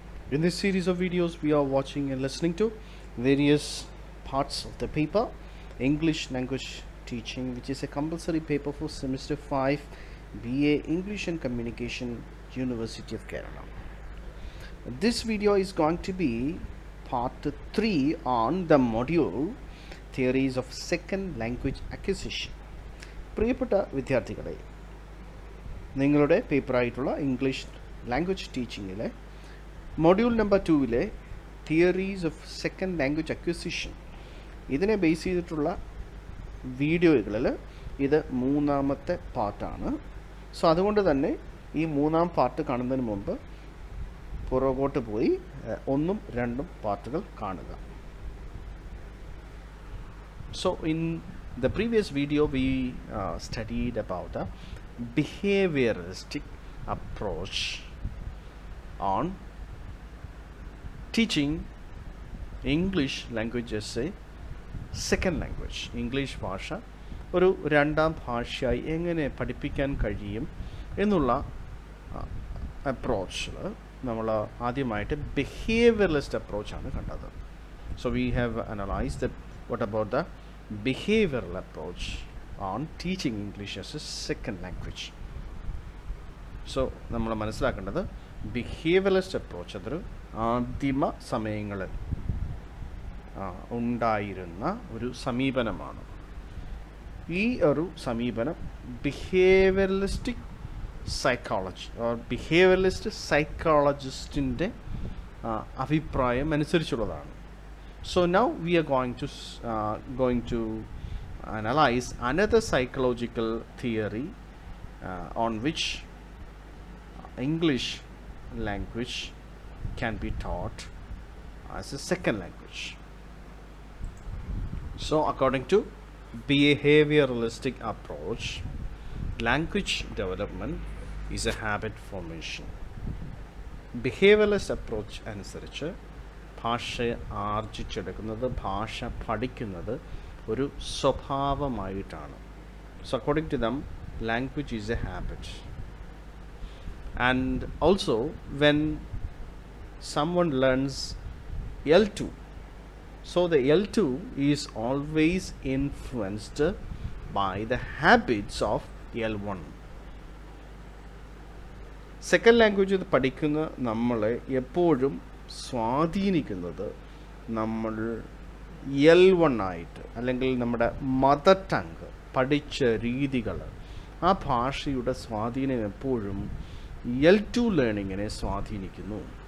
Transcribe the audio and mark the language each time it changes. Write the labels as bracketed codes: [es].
[en] In this series of videos, we are watching and listening to various parts of the paper English language teaching, which is a compulsory paper for semester 5 BA English and Communication, University of Kerala. This video is going to be part 3 on the module Theories of Second Language Acquisition. [ml] പ്രിയപ്പെട്ട വിദ്യാർത്ഥികളെ, നിങ്ങളുടെ പേപ്പറായിട്ടുള്ള English language ടീച്ചിങ്ങിലെ module number 2-ലെ theories of second language acquisition ഇതിനെ base ചെയ്തിട്ടുള്ള വീഡിയോകളിൽ ഇത് മൂന്നാമത്തെ പാർട്ടാണ്. So അതുകൊണ്ട് തന്നെ ഈ മൂന്നാം പാർട്ട് കാണുന്നതിന് മുമ്പ് പുറകോട്ട് പോയി 1ഉം 2ഉം പാർട്ടുകൾ കാണുക. [en] So in the previous video we studied about a behavioristic approach on teaching English language as a second language. [ml] English ഭാഷ ഒരു രണ്ടാം ഭാഷയായി എങ്ങനെ പഠിപ്പിക്കാൻ കഴിയും എന്നുള്ള അപ്രോച്ചിൽ നമ്മൾ ആദ്യമായിട്ട് ബിഹേവിയറലിസ്റ്റ് അപ്രോച്ചാണ് കണ്ടത്. [en] So we have analyzed what about the behavioral approach on teaching English as a second language. [ml] So നമ്മൾ മനസ്സിലാക്കേണ്ടത് ബിഹേവിയറലിസ്റ്റ് അപ്രോച്ച് അതൊരു ആദിമ സമയങ്ങളിൽ ഉണ്ടായിരുന്ന ഒരു സമീപനമാണ്. ഈ ഒരു സമീപനം ബിഹേവിയറലിസ്റ്റിക് സൈക്കോളജി ഓർ ബിഹേവിയറലിസ്റ്റ് സൈക്കോളജിസ്റ്റിൻ്റെ അഭിപ്രായം അനുസരിച്ചുള്ളതാണ്. [en] So now we are going to analyze another psychological theory on which English language can be taught as a second language. So according to behavioralistic approach, language development is a habit formation. [ml] Behavioralist approach അനുസരിച്ച് ഭാഷ ആർജിച്ചെടുക്കുന്നത്, ഭാഷ പഠിക്കുന്നത് ഒരു സ്വഭാവമായിട്ടാണ്. [en] So according to them language is a habit. And also when someone learns L2, so the L2 is always influenced by the habits of L1. [ml] Second language പഠിക്കുന്ന നമ്മളെ എപ്പോഴും സ്വാധീനിക്കുന്നത് നമ്മൾ L1 ആയിട്ട് അല്ലെങ്കിൽ നമ്മുടെ മദർ ടങ് പഠിച്ച രീതികൾ, ആ ഭാഷയുടെ സ്വാധീനം എപ്പോഴും L2 ലേണിങ്ങിനെ സ്വാധീനിക്കുന്നു.